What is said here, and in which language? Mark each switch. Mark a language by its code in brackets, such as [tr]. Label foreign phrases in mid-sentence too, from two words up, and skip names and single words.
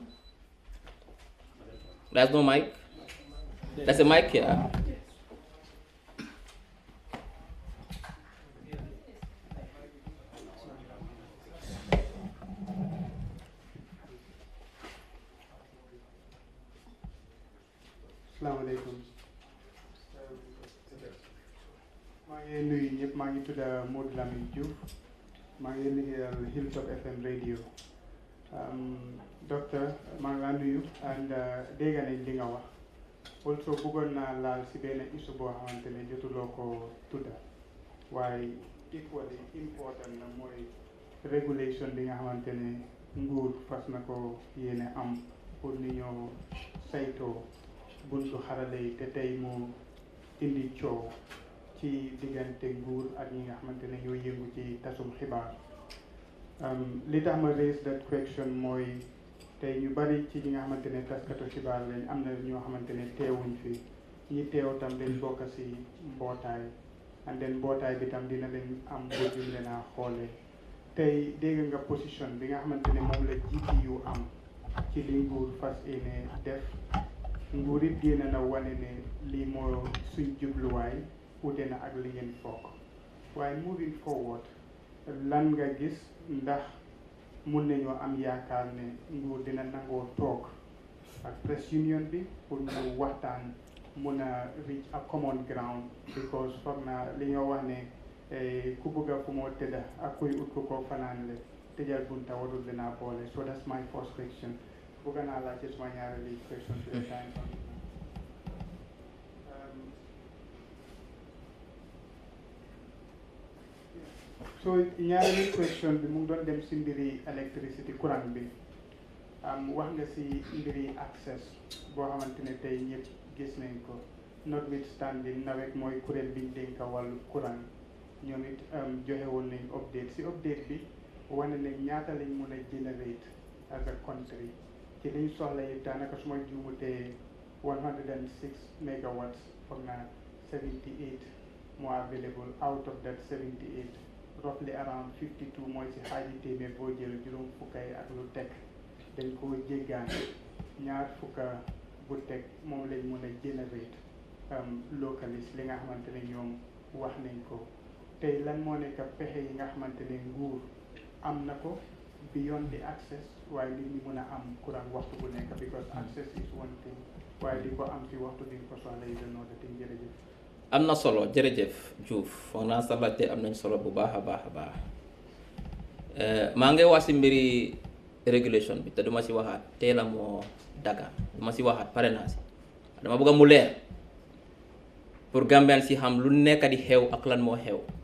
[en] There's no mic? There's a mic here. [ar] السلام عليكم. [wo] maa ngi nuyu ñëpp, maa ngi tudd Modou Lamine Diouf, maa ngi liggéeyal Hilltop FM radio. Docteur maa ngi laa nuyu and dégg nañ li nga wax. Also bëggoon naa laal si benn issue boo xamante ne jotuloo ko tudda waaye [en] equally important [wo] na mooy régulation bi nga xamante ne nguur fas na ko yéene am pour ni ñoo saytoo buntu xarale yi te tey mu indi coow ci diggante nguur ak ñi nga xamante ne ñoo yëngu ci tasum xibaar. Li tax ma [en] raise that question [wo] mooy tey ñu bari ci ñi nga xamante ne taskatu xibaar lañ am na ñoo xamante ne teewuñ fi ñi teew tam dañ bokk si mbootaay and then mbootaay bi tam dina leen am bët yu leen a xoolee. Tey dégg nga position bi nga xamante ne moom la GTU am ci li nguur fas yéene def. Nguur it génn na wane ne lii moo suñ jubluwaay ute na ak li ngeen foog waaye [en] moving forward [wo] lan nga gis ndax mun nañoo am yaakaar ne nguur dina nangoo toog ak [en] press union [wo] bi pour ñu waxtaan mun a [en] reach a common ground because [wo] foog naa li ñoo wax ne ku bëgg a fu moo tëdda ak kuy ut ko fanaan le tëjal bunta warul dina boole. [en] So that's my first question. [wo] bëgg naa laaj ci suma ñaareelu [en] question to the time. [wo] So ñaareelu question bi mu ngi doon dem si mbiri électricité courant bi wax nga si mbiri access boo xamante ne tey ñëpp gis nañ ko notwithstanding nawet mooy kuréel biñ dénka wàllu courant ñoom it joxe woon nañ update si update bi wane nañ ñaata lañ mën a [en] generate as a country [wo] ci liñ soxla yi daanaka suma juumutee 106 megawatts foog naa 78 moo available. [en] Out of that 78 roughly around 52 [wo] mooy si xaaji téeméer boo jël juróom fukkay ak lu teg dañ koo jéggaan ñaar fukka bu teg moom lañ mën a [en] generate locally [wo] li nga xamante ne ñoom wax nañ ko. Tey lan moo nekk pexe yi nga xamante ne nguur am na ko [en] beyond the access [wo] waaye nit ñi mën a am courant waxtu bu nekk [en] because access is one thing [wo] waaye di ko am si waxtu di ko soxla yi dañoo da ting. Jërëjëf. am na solo jërëjëf Diouf foog naa sa laajte am nañ solo bu baax a baax a baax maa ngi wax si mbiri régulation bi te duma si waxaat tey la moo daga duma si waxaat pare naa si dama bëgg mu leer pour Gambian si xam lu nekk di xew ak lan moo xew.